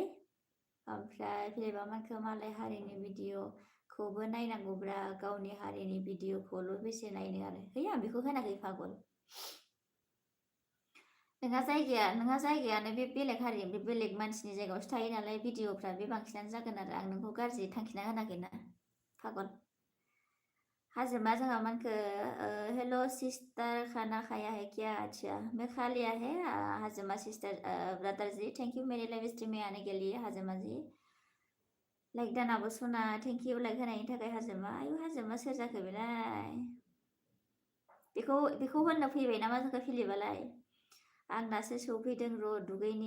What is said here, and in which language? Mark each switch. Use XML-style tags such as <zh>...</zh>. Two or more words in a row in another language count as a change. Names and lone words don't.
<brx>ओमफ्राय फिलिपा मानखो मालाय हारिनि भिडिअखौबो नायनांगौब्रा, गावनि हारिनि भिडिअखौल' बेसे नायनो आरो। है आं बेखौ होनाखै पागल। नोंहा जायगायानो बे बेलेग हारि, बे बेलेग मानसिनि जायगायावसो थायो नालाय, भिडिअफ्रा बे बांसिनानो जागोन आरो। आं नोंखौ गाज्रि थांखिना होनाखैना पागल। हाजोमा जोंहा मानखो</brx> <en>hello sister,</en> <hi>खाना खाया है क्या? अच्छा मैं खा लिया है हाजमा सिस्टर, ब्रदर जी</hi> <en>thank you</en> <hi>मेरे लाइव स्ट्रीम में आने के लिए हाजमा जी।</hi> <brx>लाइक दानाबो सना,</brx> <en>thank you</en> <brx>लाइक होनायनि थाखाय हाजोमा। आयु हाजोमा सोर जाखो बेलाय? बेखौ होननो फैबाय नामा जोंखौ फिलिपालाय? आं दासो सौफैदों र' दुगैनि।</brx>